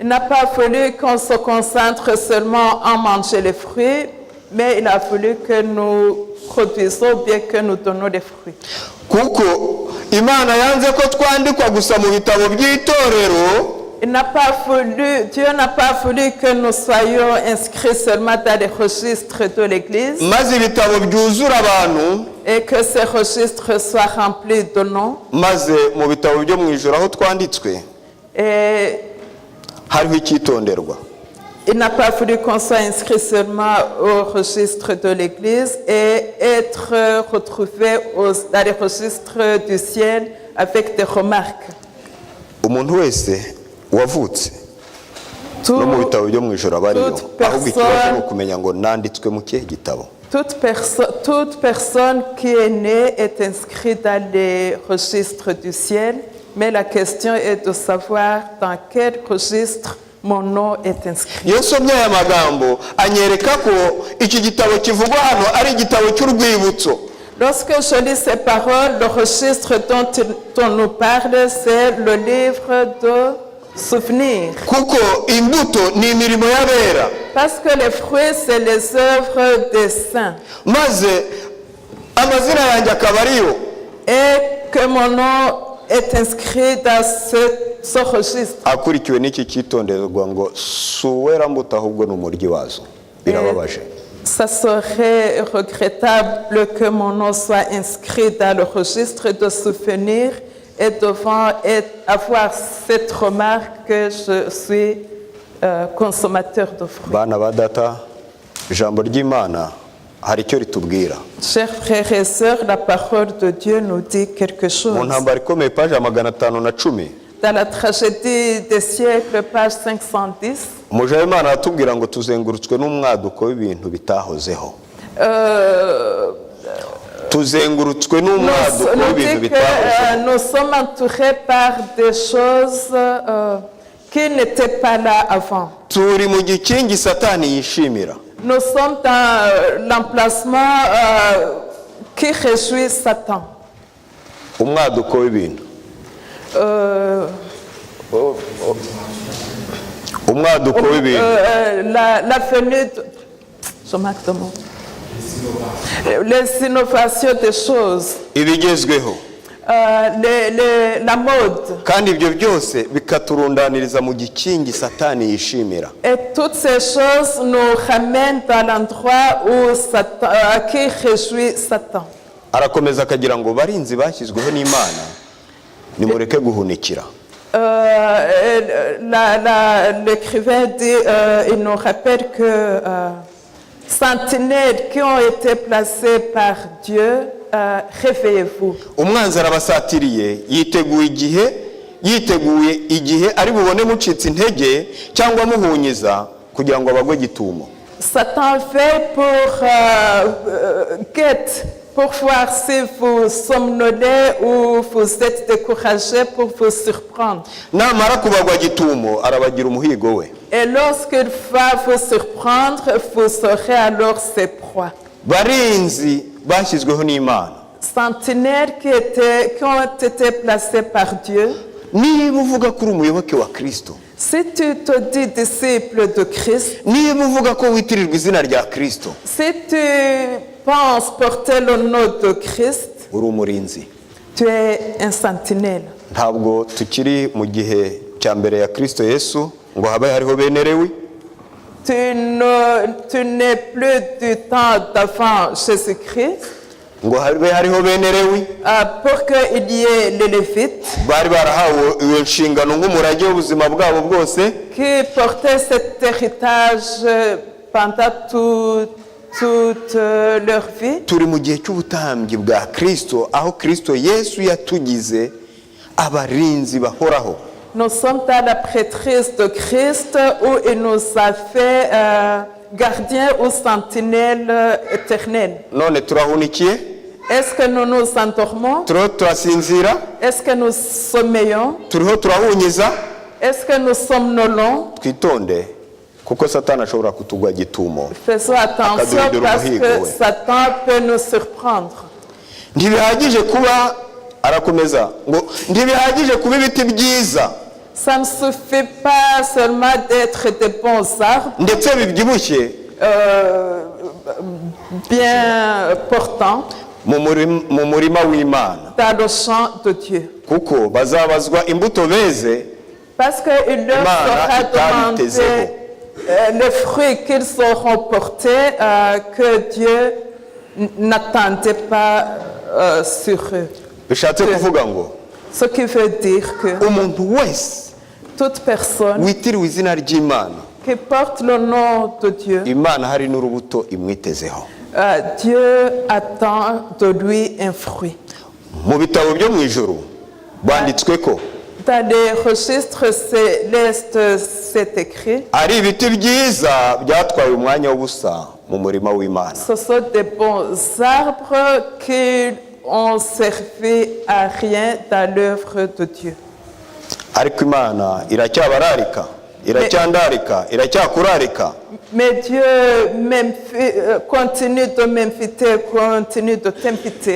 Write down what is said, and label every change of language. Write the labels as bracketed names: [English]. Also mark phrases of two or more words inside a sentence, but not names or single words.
[French] Il n'a pas fallu qu'on se concentre seulement à manger les fruits, mais il a fallu que nous produisons bien que nous donnons des fruits. [Kinyarwanda] kuko Imana yanze ko twandikwa gusa mu bitabo by'itorero. [French] Dieu n'a pas voulu que nous soyons inscrits seulement dans les registres de l'Église [Kinyarwanda] maze ibitabo byuzura abantu [French] et que ces registres soient remplis de noms. [Kinyarwanda] maze mu bitabo byo mu ijuru aho twanditswe [French] Et [Kinyarwanda] hariho icyitonderwa. [French] il n'a pas voulu qu'on soit inscrit seulement au registre de l'Église et être retrouvé dans les registres du ciel avec des remarques. [Kinyarwanda] Umuntu wese wavutse no mu bitabo byo mu ijuru abariyo, ahubwo ikibazo ni ukumenya ngo nanditswe mu kihe gitabo. [French] Toute personne qui est née est inscrite dans les registres du ciel, mais la question est de savoir dans quel registre mon nom est inscrit. [Kinyarwanda] Iyo nsomye aya magambo anyereka ko iki gitabo kivugwa hano ari igitabo cy'urwibutso. [French] Lorsque je lis ces paroles, le registre dont on nous parle, c'est le livre de souvenirs. [Kinyarwanda] Kuko imbuto ni imirimo y'abera. [French] Parce que les fruits, c'est les œuvres des saints. [Kinyarwanda] Maze amazina yanjye akaba ariyo. [French] Et que mon nom est inscrit dans ce registre. [Kinyarwanda] Akurikiwe n'iki cyitonderwa ngo suwera mbuto ahubwo n'umuryi wazo. Birababaje. [French] Ça serait regrettable que mon nom soit inscrit dans le registre de souvenirs et devant avoir cette remarque que je suis consommateur de fruits. [Kinyarwanda] Bana ba data, ijambo ry'Imana hari icyo ritubwira. [French] Chers frères et sœurs, la parole de Dieu nous dit quelque chose. [Kinyarwanda] Mu ntambara ikomeye paje 510. [French] Dans la tragédie des siècles, page 510, [Kinyarwanda] Umuja w'Imana aratubwira ngo tuzengurutswe n'umwaduko w'ibintu bitahozeho. Tuzengurutswe n'umwaduko w'ibintu bitahozeho. [French] Nous sommes entourés par des choses qui n'étaient pas là avant. [Kinyarwanda] Turi mu gikingi Satani yishimira. [French] Nous sommes dans l'emplacement qui réjouit Satan. [Kinyarwanda] Umwaduko w'ibintu. Umwaduko w'ibintu. [French] La venue de... Je marque de mots. Les innovations des choses. [Kinyarwanda] Ibigezweho. [French] La mode. [Kinyarwanda] Kandi ibyo byose bikaturundaniriza mu gikingi Satani yishimira. [French] Et toutes ces choses nous ramènent dans l'endroit où qui réjouit Satan. [Kinyarwanda] Arakomeza akagira ngo barinzi bashyizweho n'Imana nimureke guhunikira. [French] L'écrivain dit, il nous rappelle que sentinelles qui ont été placées par Dieu, réveillez-vous. [Kinyarwanda] Umwanzi arabasatiriye yiteguye igihe ari bubone mucitse intege cyangwa muhunyiza kugira ngo abagwe gitumo. [French] Satan fait pour voir si vous somnolez ou vous êtes découragé pour vous surprendre. [Kinyarwanda] Namara kubagwa gitumo arabagira umuhigo we. [French] Et lorsqu'il va vous surprendre, vous serez alors ses proies. [Kinyarwanda] Barinzi bashyizweho n'Imana. [French] Sentinelles qui ont été placées par Dieu. [Kinyarwanda] Niba uvuga ko uri umuyoboke wa Kristo, [French] Si tu te dis disciple de Christ, [Kinyarwanda] niba uvuga ko witirirwa izina rya Kristo, [French] si tu penses porter le nom de Christ, [Kinyarwanda] uri umurinzi. [French] tu es un sentinelle. [Kinyarwanda] Ntabwo tukiri mu gihe cya mbere ya Kristo Yesu ngo habe hariho bene Lewi. [French] Tu n'es plus du temps d'avant Jésus-Christ. [Kinyarwanda] Ngo habe hariho bene Lewi. [French] Pour qu'il y ait les Lévites [Kinyarwanda] Bari barahawe iyo nshingano nk'umurage w'ubuzima bwabo bwose. [French] qui portaient cet héritage pendant toute leur vie. [Kinyarwanda] Turi mu gihe cy'ubutambyi bwa Kristo aho Kristo Yesu yatugize abarinzi bahoraho. [French] Nous sommes dans la prêtrise de Christ où il nous a fait gardiens ou sentinelles éternelles. [Kinyarwanda] None turahunikiye? [French] Est-ce que nous nous endormons? [Kinyarwanda] Turasinzira? [French] Est-ce que nous sommeillons? [Kinyarwanda] Turiho turahunyiza? [French] Est-ce que nous somnolons? [Kinyarwanda] Twitonde kuko Satani ashobora kutugwa gitumo. [French] Faisons attention parce que Satan peut nous surprendre. [Kinyarwanda] Ntibihagije kuba arakomeza ngo ntibihagije kuba ibiti byiza [French] Ça ne suffit pas seulement d'être des bons arbres, [Kinyarwanda] ndetse bibyibushye [French] bien portants, [Kinyarwanda] mu murima w'Imana, [French] dans le champ de Dieu. [Kinyarwanda] kuko bazabazwa imbuto beze [French] Parce qu'il leur sera demandé les fruits qu'ils auront portés que Dieu n'attendait pas sur eux. [Kinyarwanda] bishatse kuvuga ngo [French] Ce qui veut dire que [Kinyarwanda] umuntu wese [French] toute personne [Kinyarwanda] witiriwe izina ry'Imana, [French] qui porte le nom de Dieu, [Kinyarwanda] Imana hari n'urubuto imwitezeho. [French] Dieu attend de lui un fruit. [Kinyarwanda] Mu bitabo byo mu ijuru banditswe ko [French] Dans les registres célestes, c'est écrit, [Kinyarwanda] ari ibiti byiza byatwaye umwanya w'ubusa mu murima w'Imana. [French] ce sont des bons arbres qui ont servi à rien dans l'œuvre de Dieu. [Kinyarwanda] Ariko Imana iracyabararika, iracyandarika, iracyakurarika. [French] Mais Dieu continue de m'inviter, continue de t'inviter.